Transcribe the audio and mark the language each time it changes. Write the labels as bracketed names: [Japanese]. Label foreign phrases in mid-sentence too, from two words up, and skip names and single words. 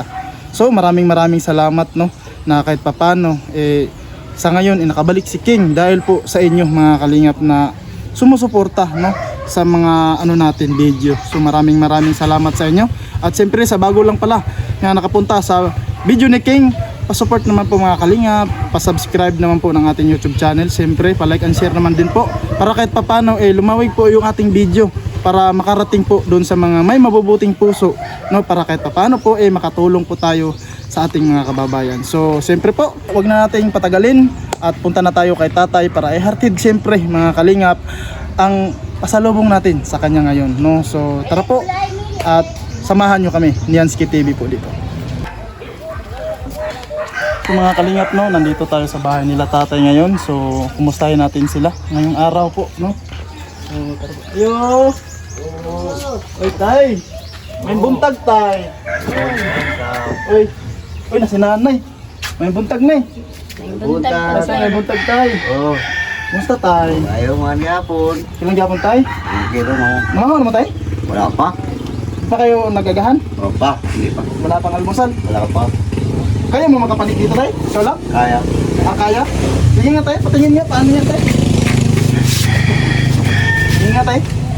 [Filipino] So maraming salamat, no, na kahit paano sa ngayon nakabalik si King dahil po sa inyo mga kalingap na sumusuporta, no, sa mga natin video. So maraming salamat sa inyo. At siyempre sa bago lang pala na nakapunta sa video ni King, pa-support naman po mga kalingap, pa-subscribe naman po ng ating YouTube channel. Siyempre pa- [English] like and share [Filipino] naman din po para kahit paano lumawig po yung ating video para makarating po doon sa mga may mabubuting puso, no, para kahit paano po makatulong po tayo sa ating mga kababayan. So siyempre po, wag na nating patagalin at punta na tayo kay tatay para ihartid siyempre mga kalingap ang pasalubong natin sa kanya ngayon, no. So tara po at samahan nyo kami ni Yansky TV po dito. So mga kalingap, no, nandito tayo sa bahay nila tatay ngayon. So kumustahin natin sila ngayong araw po, no. So tara po. Yo! Oy tay! [Cebuano] May buntag tay! Oy! Oy na si nanay! May buntag na eh! Buntag. May buntag tay! Oh, [Filipino] Kumusta tay? [Cebuano] ayaw nga niya po. Kailang gapon tay? [Filipino] Hindi rin mo. Mga ano mo tay? Wala pa. Pa kayo nagagahan? Wala pa. Hindi pa. Wala pang almusal? Wala pa. Kaya mo makapanig dito tay? Ikaw lang? Kaya. Kaya? Sige nga tay, patingin nga, paano yan tay? Sige nga tay.